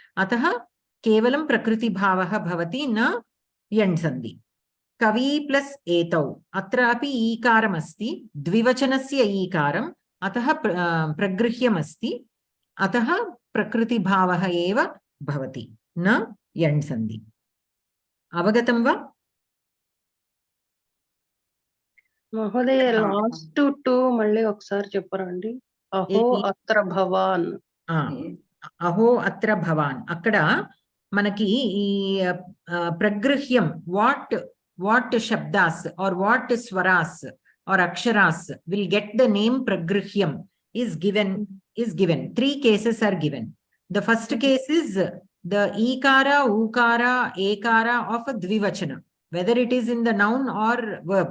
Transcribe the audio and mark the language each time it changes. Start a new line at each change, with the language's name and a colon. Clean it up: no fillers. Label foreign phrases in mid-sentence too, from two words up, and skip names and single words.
Sanskrit: अतः केवलं प्रकृति भावः भवति न यण् सन्धि. कवि प्लस एतौ अत्रापि ईकारम् अस्ति द्विवचनस्य ईकारम् अतः प्रगृह्यमस्ति अतः प्रकृतिभावः एव भवति न यण् सन्धि अवगतं वा
Telugu: మహోదయ లాస్ట్ 2 మళ్ళీ ఒకసారి చెప్పరండి
Sanskrit: అహో అత్ర భవాన్ అహో అత్ర భవాన్
Telugu: అక్కడ మనకి ఈ ప్రగృహ్యం
English: what shabdas or what swaras or aksharas will get the name pragrihyam is given 3 cases are given. The first case is the ikara ukara ekara of a dvivachana, whether it is in the noun or verb.